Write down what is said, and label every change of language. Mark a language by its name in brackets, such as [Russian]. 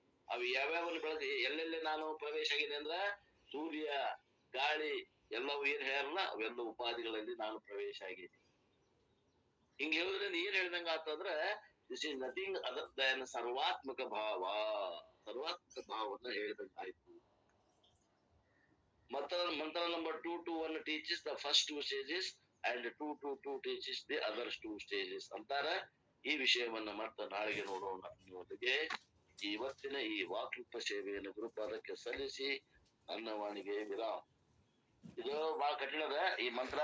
[Kannada] ಅವು ಯಾವ್ಯಾವಲ್ಲಿ ಎಲ್ಲೆಲ್ಲಿ ನಾನು ಪ್ರವೇಶ ಆಗಿದೆ ಅಂದ್ರ ಸೂರ್ಯ, ಗಾಳಿ ಎಲ್ಲವೂ ಏನ್ ಹೇಳ್ಯಾರಲ್ಲ ಅವೆಲ್ಲ ಉಪಾಧಿಗಳಲ್ಲಿ ನಾನು ಪ್ರವೇಶ ಆಗಿದೆ. ಹಿಂಗ ಹೇಳುದ್ರಿಂದ ಏನ್ ಹೇಳ್ದಂಗ ಆತಂದ್ರ [English] this is nothing other than [Kannada] ಸರ್ವಾತ್ಮಕ ಭಾವ. ಸರ್ವಾತ್ಮಕ ಭಾವವನ್ನ ಹೇಳ್ದಂಗ ಆಯ್ತು. [English] ಮಂತ್ರ number 2 to 1 teaches the first 2 stages and 2 to 2 teaches the other 2 stages ಅಂತಾರ. [Kannada] ಈ ವಿಷಯವನ್ನ ಮತ್ತೆ ನಾಳೆಗೆ ನೋಡೋಣ. ನಿಮ್ಮೊಂದಿಗೆ ಇವತ್ತಿನ ಈ ವಾಕ್ರೂಪ ಸೇವೆಯನ್ನು ಗುರುಪಾದಕ್ಕೆ ಸಲ್ಲಿಸಿ ನನ್ನ ವಾಣಿಗೆ ವಿರಾಮ. ಇದು ಬಹಳ ಕಠಿಣದ ಈ ಮಂತ್ರ.